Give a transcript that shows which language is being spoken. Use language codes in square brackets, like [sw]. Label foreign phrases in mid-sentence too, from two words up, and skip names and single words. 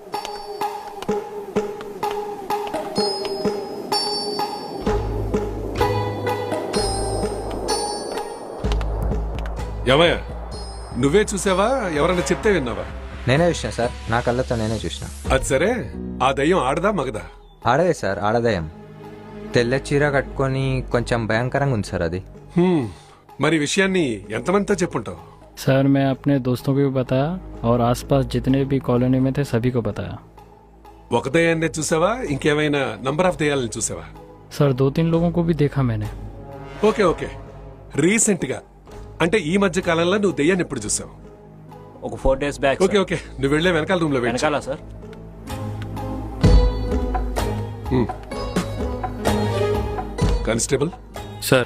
[te] ఏమయ్యా, నువ్వే చూసావా, ఎవరైనా చెప్తే విన్నావా? నేనే చూసిన సార్, నా కళ్ళతో నేనే చూసిన. అది సరే, ఆ దయ్యం ఆడదా మగదా? ఆడదే సార్, ఆడదయం. తెల్ల చీర కట్టుకొని కొంచెం భయంకరంగా ఉంది సార్ అది. మరి విషయాన్ని ఎంతమందితో చెప్పుంటావు? [hi] सर मैं अपने दोस्तों को भी बताया और आसपास जितने भी कॉलोनी में थे सभी को बताया. [te] ఒక దయ్యాన్నే చూసావా, ఇంకేమైనా [en] number of [te] దయ్యాలను చూసావా? [hi] सर 2-3 लोगों को भी देखा मैंने. [te] ఓకే ఓకే, రీసెంట్ గా అంటే ఈ మధ్య కాలంలో నువ్వు దయ్యాన్ని ఎప్పుడు చూసావు? ఒక 4 [en] days back. [te] ఓకే ఓకే, నువ్వు వెళ్ళే వెనకాల రూమ్ లో వెనకాల సార్. కానిస్టేబుల్ సార్,